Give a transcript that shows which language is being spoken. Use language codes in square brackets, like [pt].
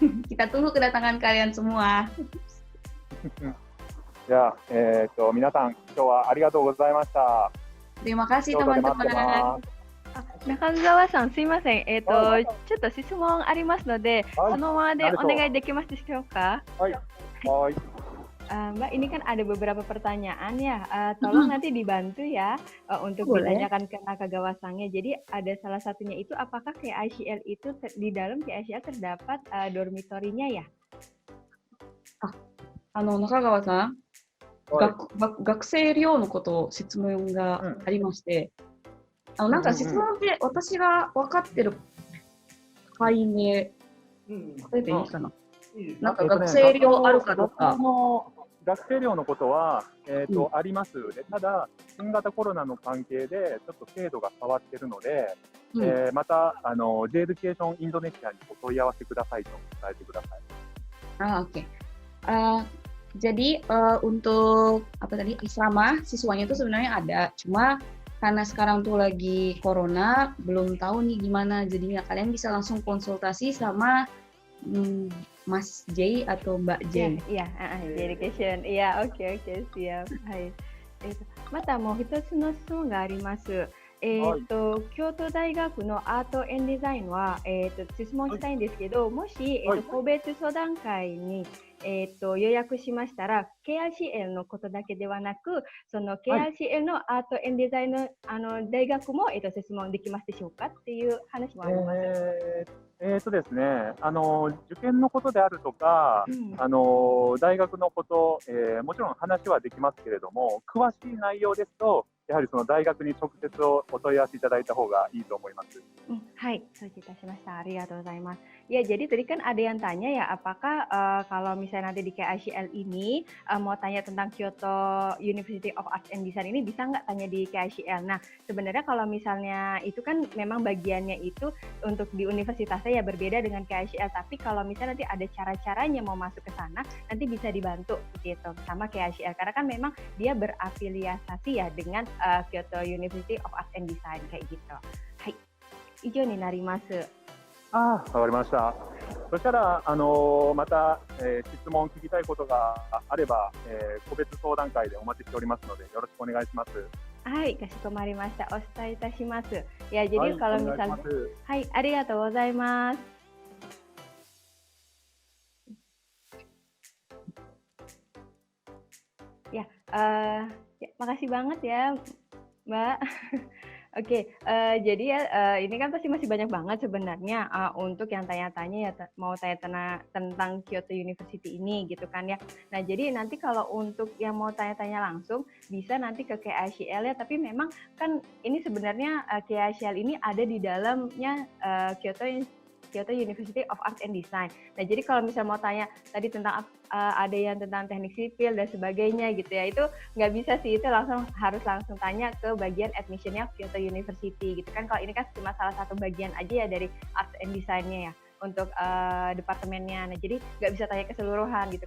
[id] Kita tunggu kedatangan kalian semua. [ja] じゃあ、皆さん今日はありがとうございました。 [id] Terima kasih teman-teman. [ja] 中澤さん、すいません。ちょっと質問ありますので、そのままでお願いできますでしょうか？はい。はい。 [id] Mbak, ini kan ada beberapa pertanyaan ya. Tolong nanti dibantu ya untuk ditanyakan ke Nakagawa-sannya. Jadi ada salah satunya itu, apakah KICL itu di dalam KICL terdapat dormitorinya ya? [ja] 中川さん、学生寮のことを質問がありまして、なんか質問で私が分かってる範囲で、これでいいかな。なんか学生寮あるかどうか。学生寮のことは、あります。で、ただ、新型コロナの関係で、ちょっと制度が変わっているので、また、Jエデュケーションインドネシアにお問い合わせくださいと伝えてください。 [id] Oke. Jadi untuk apa tadi asrama siswanya itu sebenarnya ada, cuma karena sekarang tuh lagi corona, belum tahu nih gimana. Jadinya kalian bisa langsung konsultasi sama Mas J atau Mbak J. Iya, J Education. Iya, oke, siap. はい。 [ja] またもう一つの質問があります。京都大学のアート&デザインは、質問したいんですけど、もし、個別相談会に、予約しましたら、KICL のことだけではなく、その KICL のアート&デザインの、大学も、質問できますでしょうかっていう話もあります。ですね、受験のことであるとか、大学のこと、もちろん話はできますけれども、詳しい内容ですと、やはりその大学に直接お問い合わせいただいた方がいいと思います。はい、承知いたしました。ありがとうございます。 [id] Ya, jadi tadi kan ada yang tanya ya, apakah kalau misalnya nanti di KICL ini mau tanya tentang Kyoto University of Arts and Design ini bisa nggak tanya di KICL? Nah, sebenarnya kalau misalnya itu kan memang bagiannya itu untuk di universitasnya ya berbeda dengan KICL, tapi kalau misalnya nanti ada cara-caranya mau masuk ke sana, nanti bisa dibantu gitu sama KICL karena kan memang dia berafiliasi ya dengan Kyoto University of Arts and Design kayak gitu. [ja] はい、以上になります。わかりました。そしたら、また、質問聞きたいことがあれば、個別相談会でお待ちしておりますので、よろしくお願いします。はい、かしこまりました。お伝えいたします。 [id] Ya, jadi kalau misalnya, はい、ありがとうございます。 Ya, makasih banget ya, Mbak. Oke, jadi ya ini kan pasti masih banyak banget sebenarnya untuk yang tanya-tanya ya mau tanya tentang Kyoto University ini gitu kan ya. Nah, jadi nanti kalau untuk yang mau tanya-tanya langsung bisa nanti ke KICL ya, tapi memang kan ini sebenarnya KICL ini ada di dalamnya Kyoto Kyoto University of Art and Design. Nah, jadi kalau misalnya mau tanya tadi tentang ada yang tentang teknik sipil dan sebagainya gitu ya, itu nggak bisa sih, itu harus langsung tanya ke bagian admissionnya Kyoto University gitu kan. Kalau ini kan cuma salah satu bagian aja ya dari Art and Design-nya ya untuk departemennya. Nah, jadi nggak bisa tanya keseluruhan gitu.